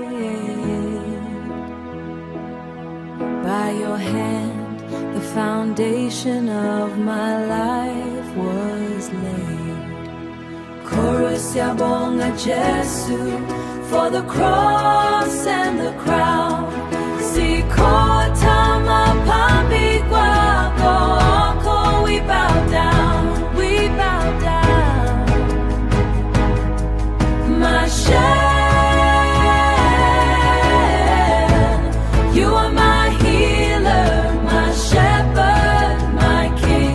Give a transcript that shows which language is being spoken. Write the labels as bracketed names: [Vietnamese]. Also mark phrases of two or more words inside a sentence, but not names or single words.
[English] By your hand, the foundation of my life was laid. Chorus yabonga Jesu for the cross and the crown. [Zulu] Sikota mapambi kwako, Wakho, [English] we bow down, we bow down. My shepherd, you are my healer, my shepherd, my king.